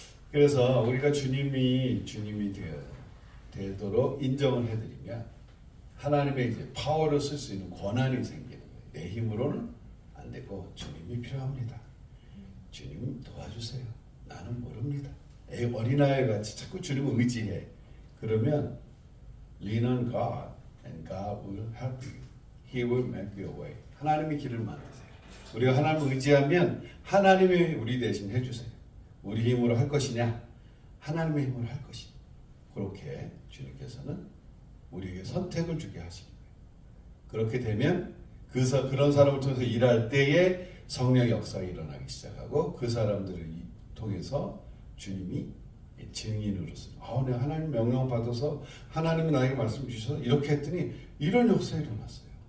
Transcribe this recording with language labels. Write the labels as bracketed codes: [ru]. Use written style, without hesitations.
[ko] 그래서 우리가 주님이 되도록 인정을 해드리면 하나님의 이제 파워를 쓸 수 있는 권한이 생기는 거예요. 내 힘으로는 안 되고 주님이 필요합니다. 주님 도와주세요. 나는 모릅니다. 어린아이 같이 자꾸 주님을 의지해. 그러면 [en] lean on God and God will help you. He will make your way. [ko] 하나님이 길을 만드세요. 우리가 하나님을 의지하면 하나님이 우리 대신 해주세요. 우리 힘으로 할 것이냐? 하나님의 힘으로 할 것이냐? 그렇게 주님께서는 우리에게 선택을 주게 하시는 거예요. 그렇게 되면 그런 사람을 통해서 일할 때에 성령의 역사가 일어나기 시작하고 그 사람들을 통해서 주님이 증인으로서 내가 하나님 명령 받아서 하나님이 나에게 말씀 주셔서 이렇게 했더니 이런 역사가 일어났어요.